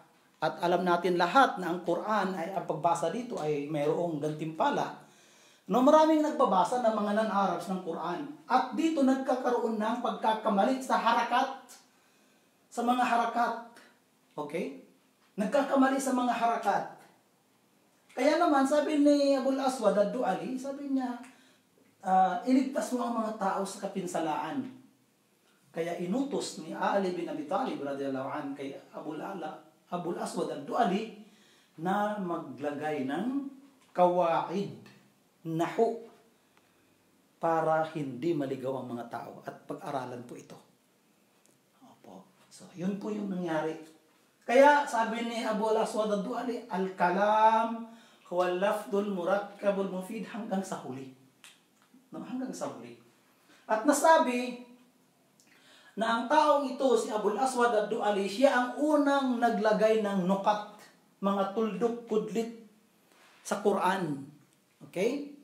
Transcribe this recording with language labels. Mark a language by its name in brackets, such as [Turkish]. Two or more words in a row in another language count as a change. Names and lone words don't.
[Filipino] At alam natin lahat na ang Quran ay ang pagbasa dito ay mayroong gantimpala. No, maraming nagbabasa ng mga non-Arabs ng Quran. At dito nagkakaroon ng pagkakamali sa harakat. Sa mga harakat. Okay? Nagkakamali sa mga harakat. Kaya naman, sabi ni Abu al-Aswad ad-Du'ali, sabi niya, iligtas mo ang mga tao sa kapinsalaan. Kaya inutos ni Ali bin Abi Talib [Arabic] رضي الله عنه [Filipino] kay Abul Aswad ad-Du'ali na maglagay ng kawaid, nahu, para hindi maligaw ang mga tao at pag-aralan po ito. Opo. So, yun po yung nangyari. Kaya sabi ni Abul Aswad ad-Du'ali, [Arabic] الكلام هو اللفظ المركب المفيد [Filipino] hanggang sa huli. No, hanggang sa huli. At nasabi na ang taong ito, si Abul Aswad ad-Du'ali, siya ang unang naglagay ng nukat, mga tuldok, kudlit sa Quran. Okay?